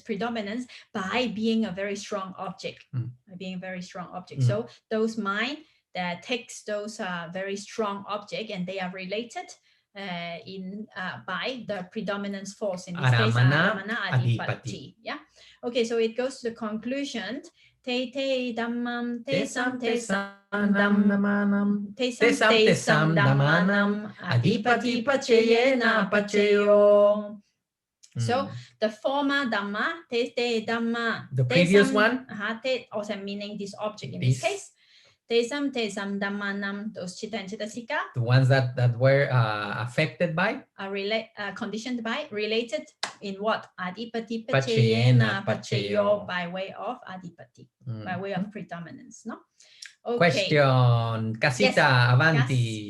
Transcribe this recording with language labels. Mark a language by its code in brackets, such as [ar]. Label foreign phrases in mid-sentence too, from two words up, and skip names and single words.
[en] Predominance by being a very strong object. By being a very strong object. So those mind that takes those very strong object and they are related by the predominance force. In this case, [pi] aramana adipati. [en] Yeah. Okay. So it goes to the conclusion. [pi] Te dhammam te sam dhammanam te sam dhammanam adipati paccayena paccayo. [en] So the former dhamma, [pi] te dhamma, [en] the previous one, also meaning this object in this case. [pi] Te sam dhammanam, [en] those chitta and chittasika, the ones that were affected by, conditioned by, related in what? [pi] Adipati paccayena paccayo, [en] by way of adipati, by way of predominance. No. Okay. Question, Casita, yes. Avanti.